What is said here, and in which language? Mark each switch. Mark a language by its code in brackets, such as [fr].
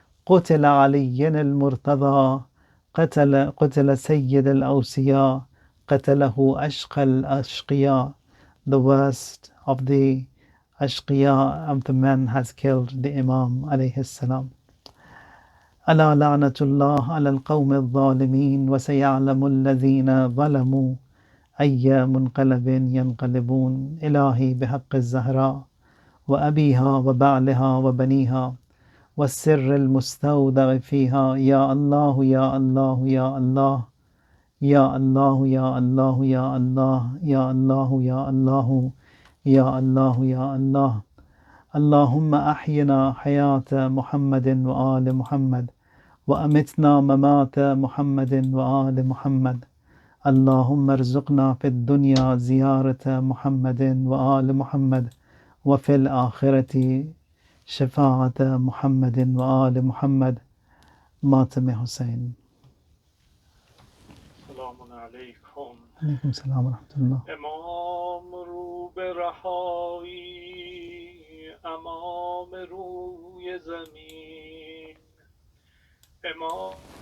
[ar] قتل علي المرتضى. قتل سيد الأوصياء. قتله أشقى الأشقياء. [en] The worst of the ashqiya of the men has killed the Imam alayhi salam. [ar] ألا لعنة الله على القوم الظالمين وسيعلم الذين ظلموا أي منقلب ينقلبون. إلهي بحق الزهراء وأبيها وبعلها وبنيها والسر المستودع فيها. يا الله يا الله يا الله يا الله يا الله يا الله يا الله يا الله يا الله يا الله. اللهم أحينا حياة محمد وآل محمد وأمتنا ممات محمد وآل محمد. اللهم ارزقنا في الدنيا زيارة محمد وآل محمد وفي الآخرة شفاعة محمد وآل محمد. ماتم حسين. سلام علیکم. علیکم السلام ورحمة الله. امام رو به رهایی، امام روی زمین، امام